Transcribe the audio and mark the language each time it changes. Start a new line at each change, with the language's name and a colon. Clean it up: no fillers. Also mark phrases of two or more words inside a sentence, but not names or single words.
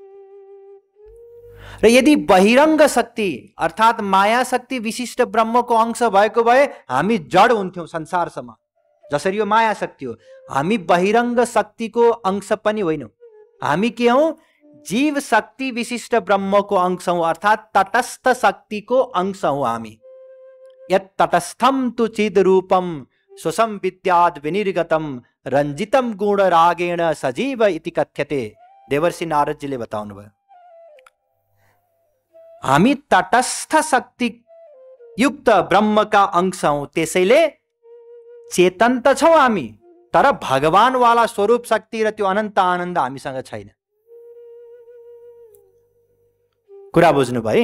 Nepali: र यदि बहिरङ्ग शक्ति अर्थात् माया शक्ति विशिष्ट ब्रह्मको अंश भएको भए हामी जड हुन्थ्यौं संसारसम्म। जसरी यो माया शक्ति हो, हामी बहिरङ्ग शक्तिको अंश पनि होइनौं। हामी के हौं? जीव शक्ति विशिष्ट ब्रह्मको अंश हौं, अर्थात् तटस्थ शक्तिको अंश हौं हामी।
Sanskrit: यत् तटस्थम तु चिद रूपम स्वसं विद्याद् विनिर्गतम रंजितम गुण रागेण सजीव इति कथ्यते।
Nepali: देवर्षि नारदजीले बताउनु भयो। हामी तटस्थ शक्ति युक्त ब्रह्मका अंश हौं, त्यसैले चेतन त छौं हामी, तर भगवान वाला स्वरूप शक्ति र त्यो अनन्त आनन्द हामीसँग छैन। कुरा बुझ्नु भयो?